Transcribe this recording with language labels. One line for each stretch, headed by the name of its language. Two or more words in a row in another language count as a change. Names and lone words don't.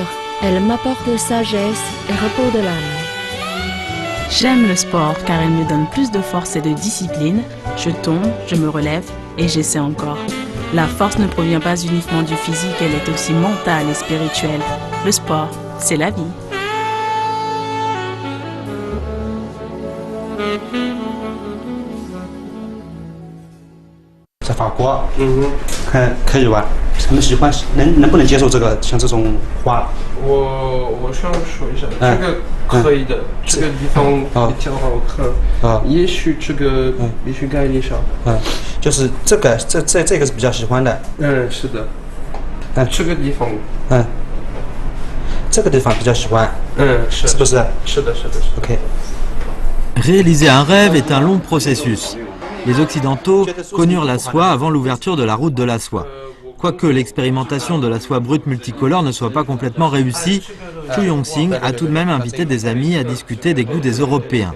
French: Elle m'apporte sagesse et repos de l'âme. J'aime le sport car il me donne plus de force et de discipline. Je tombe, je me relève et j'essaie encore. La force ne provient pas uniquement du physique, elle est aussi mentale et spirituelle. Le sport, c'est la vie.
Chinese: 在法国，可以吧？他们喜欢，能不能接受这个像这种花？我需要说一下，这个可以的，这个地方比较好看。也许这个必须改一下。就是这个是比较喜欢的。是的。这个地方。这个地方比较喜欢。是不是？是的。 OK。
French: Réaliser un rêve est un long processus. Les Occidentaux connurent la soie avant l'ouverture de la route de la soie. Quoique l'expérimentation de la soie brute multicolore ne soit pas complètement réussie, Chu Yongxing a tout de même invité des amis à discuter des goûts des Européens.